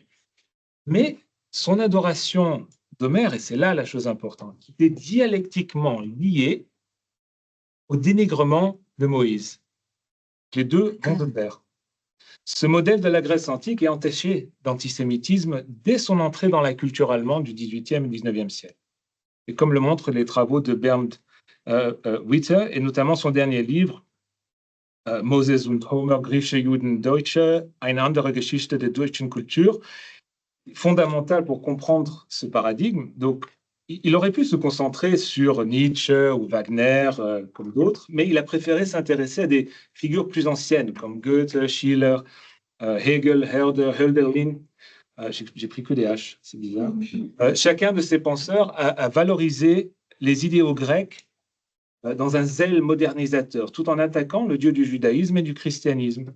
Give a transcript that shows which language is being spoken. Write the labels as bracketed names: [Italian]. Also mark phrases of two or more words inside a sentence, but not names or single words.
[French] Mais son adoration d'Homère, et c'est là la chose importante, était dialectiquement liée au dénigrement de Moïse. Les deux vont de pair. Ce modèle de la Grèce antique est entaché d'antisémitisme dès son entrée dans la culture allemande du XVIIIe et XIXe siècle. Et comme le montrent les travaux de Bernd Witte, et notamment son dernier livre, [German] Moses und Homer, Grieche, Juden, Deutsche, eine andere Geschichte der deutschen Kultur, [French] fondamental pour comprendre ce paradigme. Donc, il aurait pu se concentrer sur Nietzsche ou Wagner, comme d'autres, mais il a préféré s'intéresser à des figures plus anciennes, comme Goethe, Schiller, Hegel, Herder, Hölderlin. J'ai pris que des H, c'est bizarre. Chacun de ces penseurs a valorisé les idéaux grecs dans un zèle modernisateur, tout en attaquant le dieu du judaïsme et du christianisme.